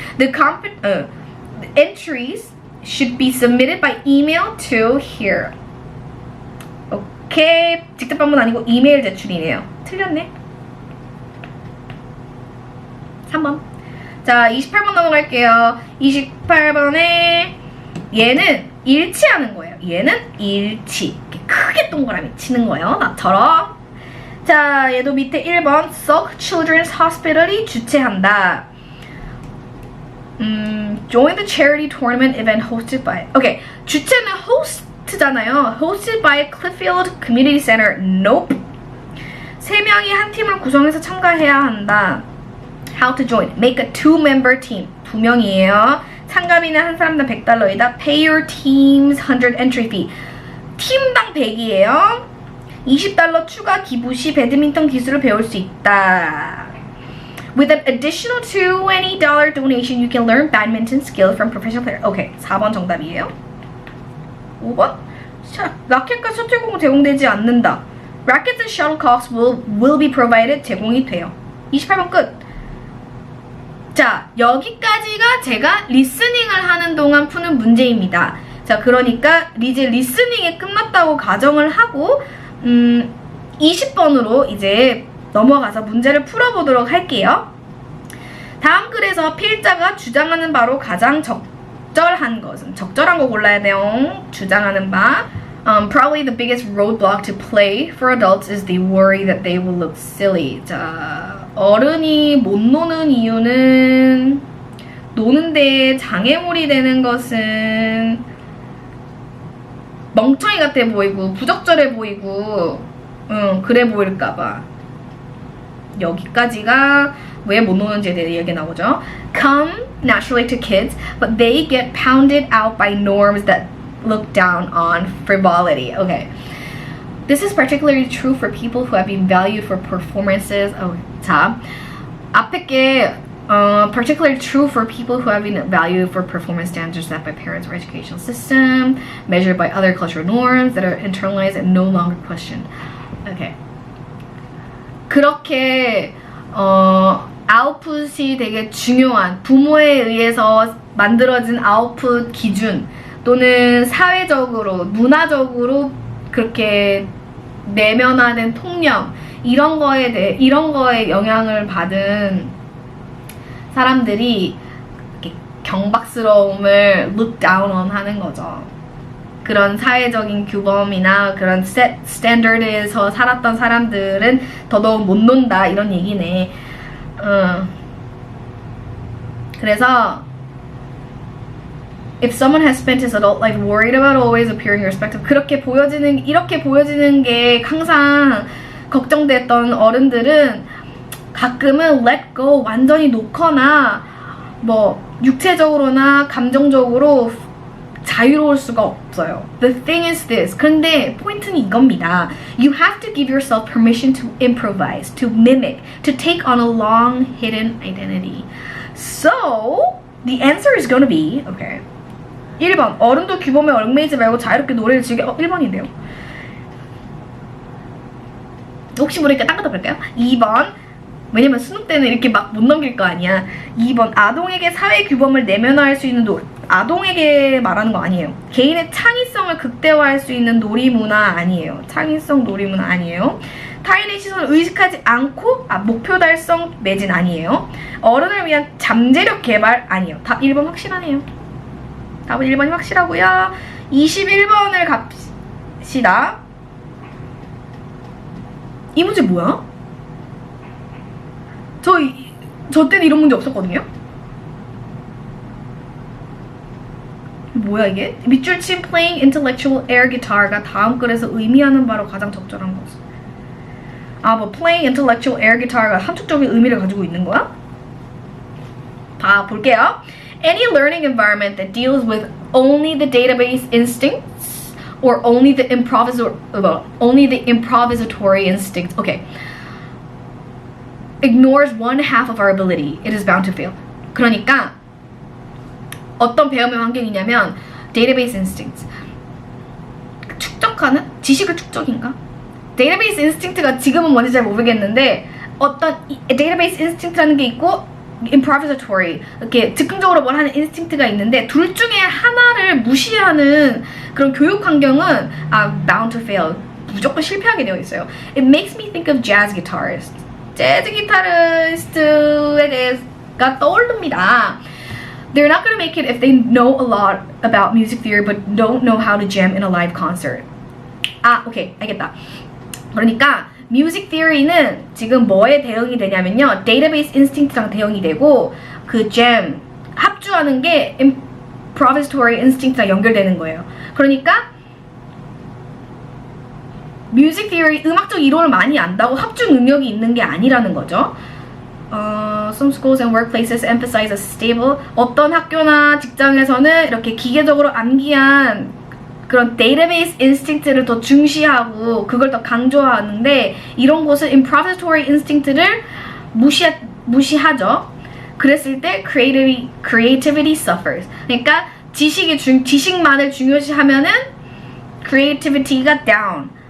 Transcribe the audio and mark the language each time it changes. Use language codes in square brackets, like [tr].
[en] The entries should be submitted by email to here. [ko] 오케이. 직접 방문 아니고 이메일 제출이네요. 틀렸네. 3번. 자, 28번 넘어갈게요. 28번에 얘는 일치하는 거예요. 얘는 일치. 이렇게 크게 동그라미 치는 거예요. 나처럼. 자, 얘도 밑에 1번 Salk Children's Hospital이 주최한다. [en] Join the charity tournament event hosted by. [ko] 오케이. 주최는 host잖아요. [en] Hosted by Clifffield Community Center. Nope. [ko] 3명이 한 팀을 구성해서 참가해야 한다. [en] How to join. Make a 2-member team. [ko] 2명이에요. 참가비는 한 사람당 $100이다. [en] Pay your team's 100 entry fee. [ko] 팀당 100이에요. $20 추가 기부 시 배드민턴 기술을 배울 수 있다. [en] With an additional $20 donation, you can learn badminton skill from professional players. [ko] 오케이, 4번 정답이에요. 5번? 라켓과 셔틀공은 제공되지 않는다. Rackets and shuttlecocks will be provided. 제공이 돼요. 28번 끝. 자, 여기까지가 제가 리스닝을 하는 동안 푸는 문제입니다. 자, 그러니까 이제 리스닝이 끝났다고 가정을 하고 20번으로 이제 넘어가서 문제를 풀어보도록 할게요. 다음 글에서 필자가 주장하는 바로 가장 적절한 것은 적절한 거 골라야 돼요. 주장하는 바 [en] Probably the biggest roadblock to play for adults is the worry that they will look silly. [ko] 자, 어른이 못 노는 이유는 노는데 장애물이 되는 것은 멍청이 같아 보이고 부적절해 보이고 그래 보일까봐. 여기까지가 왜 못 노는지에 대해 얘기 나오죠. [en] Come naturally to kids, but they get pounded out by norms that look down on frivolity. Okay. This is particularly true for people who have been valued for performances. [ko] 자, 앞에 게 [en] particularly true for people who have been valued for performance standards set by parents or educational system, measured by other cultural norms that are internalized and no longer questioned. Okay. [ko] 그렇게 아웃풋이 되게 중요한 부모에 의해서 만들어진 아웃풋 기준 또는 사회적으로, 문화적으로 그렇게 내면화된 통념 이런 거에 영향을 받은 사람들이 이렇게 경박스러움을 [en] look down on [ko] 하는 거죠. 그런 사회적인 규범이나 그런 [en] set standard [ko] 에서 살았던 사람들은 더더욱 못 논다 이런 얘기네. 그래서 [en] If someone has spent his adult life worried about always appearing respectable, [ko] 이렇게 보여지는 게 항상 걱정됐던 어른들은 가끔은 [en] let go, [ko] 완전히 놓거나 뭐 육체적으로나 감정적으로 자유로울 수가 없어요. [en] The thing is this. [ko] 그런데 포인트는 이겁니다. [en] You have to give yourself permission to improvise, to mimic, to take on a long hidden identity. So, the answer is gonna be, okay. [ko] 1번, 어른도 규범에 얽매이지 말고 자유롭게 노래를 즐겨. 1번인데요. 혹시 모르니까 딴 것도 볼까요? 2번, 왜냐면 수능 때는 이렇게 막 못 넘길 거 아니야. 2번, 아동에게 사회 규범을 내면화할 수 있는 아동에게 말하는 거 아니에요. 개인의 창의성을 극대화할 수 있는 놀이문화 아니에요. 창의성 놀이문화 아니에요. 타인의 시선을 의식하지 않고 목표 달성 매진 아니에요. 어른을 위한 잠재력 개발 아니에요. 답 1번 확실하네요. 답은 1번이 확실하고요. 21번을 갑시다. 이 문제 뭐야? 저 때는 이런 문제 없었거든요? 뭐야 이게? 밑줄 친 [en] playing intellectual air guitar [ko] 가 다음 글에서 의미하는 바로 가장 적절한 것은? 아, 뭐 [en] playing intellectual air guitar [ko] 가 함축적인 의미를 가지고 있는 거야? 봐 볼게요. [en] Any learning environment that deals with only the database instincts or only the improvisatory instincts. Okay. Ignores one half of our ability. It is bound to fail. [ko] 그러니까 어떤 배움의 환경이냐면 database instincts. 축적하는? 지식을 축적인가? database instinct가 지금은 뭔지 잘 모르겠는데 어떤 database instinct라는 게 있고 improvisatory 이렇게 즉흥적으로 뭘 하는 instinct가 있는데 둘 중에 하나를 무시하는 그런 교육 환경은 [en] bound to fail. [ko] 무조건 실패하게 되어 있어요. [en] It makes me think of jazz guitarists. [ko] 재즈 기타리스트에 대해가 떠오릅니다. [en] They're not gonna make it if they know a lot about music theory but don't know how to jam in a live concert. [ko] 오케이, 알겠다. 그러니까 [en] music theory [ko] 는 지금 뭐에 대응이 되냐면요, database instinct랑 대응이 되고 그 jam 합주하는 게 improvisatory instinct랑 연결되는 거예요. 그러니까 뮤직 티어리, 음악적 이론을 많이 안다고 합주 능력이 있는 게 아니라는 거죠. [en] Some schools and workplaces emphasize a stable. [ko] 어떤 학교나 직장에서는 이렇게 기계적으로 암기한 그런 데이터베이스 인스팅트를 더 중시하고 그걸 더 강조하는데 이런 곳은 improvisatory instinct를 무시하죠. 그랬을 때 [en] creativity suffers. [ko] 그러니까 지식만을 중요시하면은 creativity가 down.